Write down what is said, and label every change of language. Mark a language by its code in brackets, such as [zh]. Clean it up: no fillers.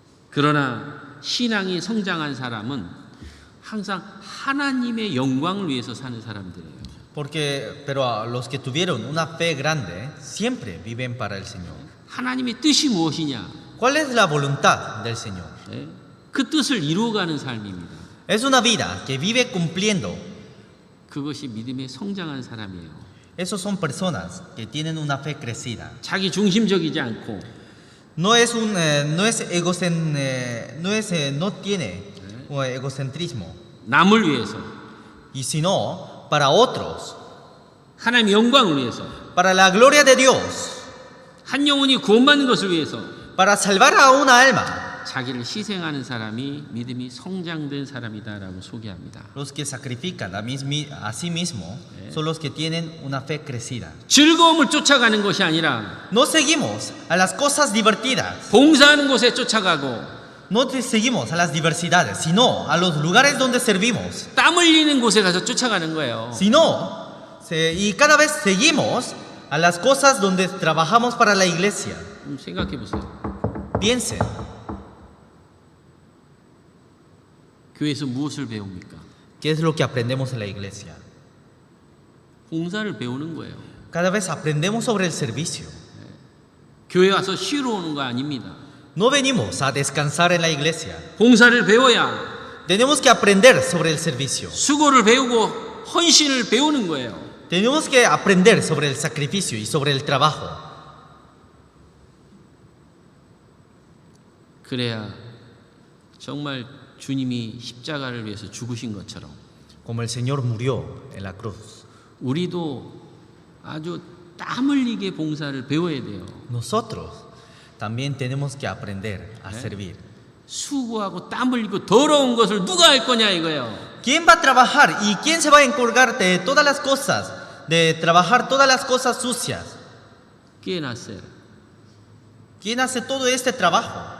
[ko] 그러나 신앙이 성장한 사람은 항상 하나님의 영광을 위해서 사는 사람들이에요. [es] Pero los que tuvieron una fe grande siempre viven para el Señor. [ko] 하나님의 뜻이 무엇이냐? [es] ¿Cuál es la voluntad del Señor? [ko] 그 뜻을 이루어가는 삶입니다. [es] Es una vida que vive cumpliendo. [ko] 그것이 믿음의 성장한 사람이에요. [es] Esos son personas que tienen una fe crecida. [ko] 자기 중심적이지 않고 [es] No tiene egocentrismo, [ko] 남을 위해서, [es] y sino para otros, [ko] 하나님의 영광을 위해서, [es] para la gloria de Dios, [ko] 한 영혼이 구원받는 것을 위해서 [es] para salvar a una alma. [ko] 자기를 희생하는 사람이 믿음이 성장된 사람이다라고 소개합니다. [es] Los que sacrifican a sí mismo son los que tienen una fe crecida. [ko] 즐거움을 쫓아가는 것이 아니라 [es] No seguimos a las cosas divertidas, [ko] 봉사하는 곳에 쫓아가고 [es] no te seguimos a las diversidades, sino a los lugares donde servimos. [ko] 땀 흘리는 곳에 가서 쫓아가는 거예요. [es] Y cada vez seguimos a las cosas donde trabajamos para la iglesia. [ko] 생각해 보세요. [es] Piensen, [ko] 교회에서 무엇을 배웁니까? [es] ¿qué es lo que aprendemos en la iglesia? [ko] 봉사를 배우는 거예요. [es] Cada vez aprendemos sobre el servicio. [ko] 교회 와서 쉬러 오는 거 아닙니다. [es] No venimos a descansar en la iglesia. [ko] 봉사를 배워야 [es] Tenemos que aprender sobre el servicio. [ko] 수고를 배우고 헌신을 배우는 거예요. [es] Tenemos que aprender sobre el sacrificio y sobre el trabajo. [ko] 그래야 정말 주님이 십자가를 위해서 죽으신 것처럼 [es] Como el Señor murió en la cruz. [ko] 우리도 아주 땀 흘리게 봉사를 배워야 돼요. [es] Nosotros también tenemos que aprender a servir. [ko] 수고하고 땀 흘리고 더러운 것을 누가 할 거냐 이거예요. [es] ¿Quién va a trabajar y quién se va a encargar de todas las cosas? De trabajar todas las cosas sucias. ¿Quién hacer? ¿Quién hace todo este trabajo?